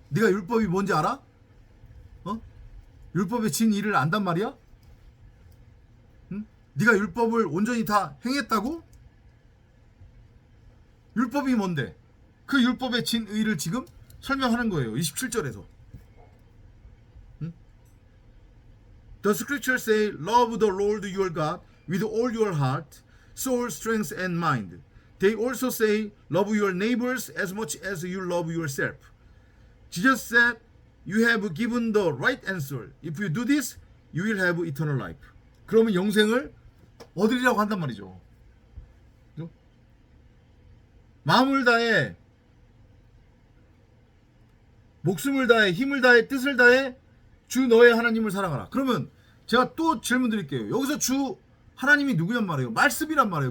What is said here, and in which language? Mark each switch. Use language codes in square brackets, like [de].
[ko] 네가 율법이 뭔지 알아? 율법의 진리를 안단 말이야? 응? 네가 율법을 온전히 다 행했다고? 율법이 뭔데? 그 율법의 진의를 지금 설명하는 거예요. 27절에서. 응? [en] The scriptures say, love the Lord your God with all your heart, soul, strength, and mind. They also say, love your neighbors as much as you love yourself. Jesus said, you have given the right answer. If you do this, you will have eternal life. [ko] 그러면 영생을 얻으리라고 한단 말이죠. 그죠? 마음을 다해, 목숨을 다해, 힘을 다해, 뜻을 다해 주 너의 하나님을 사랑하라. 그러면 제가 또 질문 드릴게요. 여기서 주 하나님이 누구냔 말이에요? 말씀이란 말이에요.